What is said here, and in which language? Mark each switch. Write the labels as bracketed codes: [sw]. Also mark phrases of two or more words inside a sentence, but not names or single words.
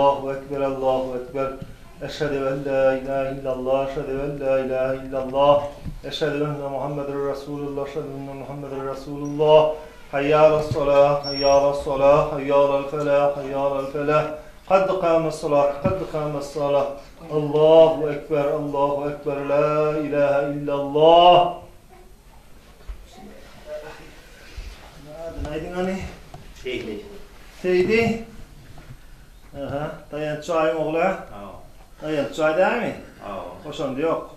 [ar] الله أكبر أشهد أن لا إله إلا الله أشهد أن لا إله إلا الله أشهد أن محمدا رسول الله، أشهد أن محمدا رسول الله. حي على الصلاة، حي على الصلاة، حي على الفلاح، حي على الفلاح. قد قامت الصلاة، قد قامت الصلاة. الله أكبر، الله أكبر، لا إله إلا الله. [tr] Neydin hani? Seydi. Aha, dayan çayım oğlu. Dayan çay değil mi? Hoşanda yok.